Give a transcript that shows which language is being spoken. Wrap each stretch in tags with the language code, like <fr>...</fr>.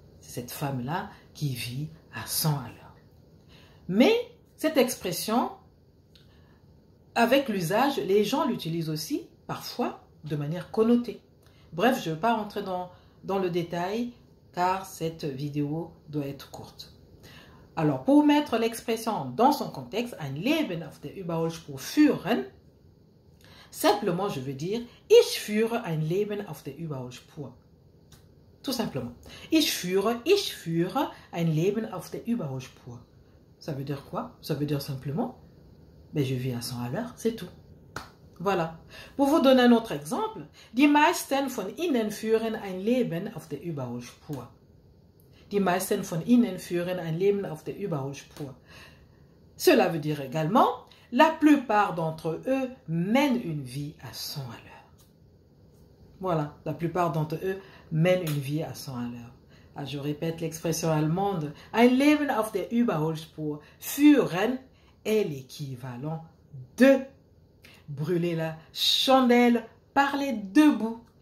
<fr>C'est cette femme-là qui vit à 100 à l'heure. Mais cette expression, avec l'usage, les gens l'utilisent aussi parfois de manière connotée. Bref, je ne vais pas rentrer dans le détail car cette vidéo doit être courte. Alors, pour mettre l'expression dans son contexte,</fr> <de>ein Leben auf der Überholspur führen,</de> <fr>simplement, je veux dire,</fr> <de>ich führe ein Leben auf der Überholspur.</de> <fr>Tout simplement.</fr> <de>Ich führe ein Leben auf der Überholspur.</de> <fr>Ça veut dire quoi? Ça veut dire simplement, ben, je vis à 100 à l'heure, c'est tout. Voilà. Pour vous donner un autre exemple,</fr> <de>die meisten von Ihnen führen ein Leben auf der Überholspur. Die meisten von Ihnen führen ein Leben auf der Überholspur.</de> <fr>Cela veut dire également, la plupart d'entre eux mènent une vie à 100 à l'heure. Voilà, la plupart d'entre eux mènent une vie à 100 à l'heure. Ah, je répète l'expression allemande,</fr> <de>ein Leben auf der Überholspur führen</de> <fr>est l'équivalent de brûler la chandelle par les deux bouts.</fr>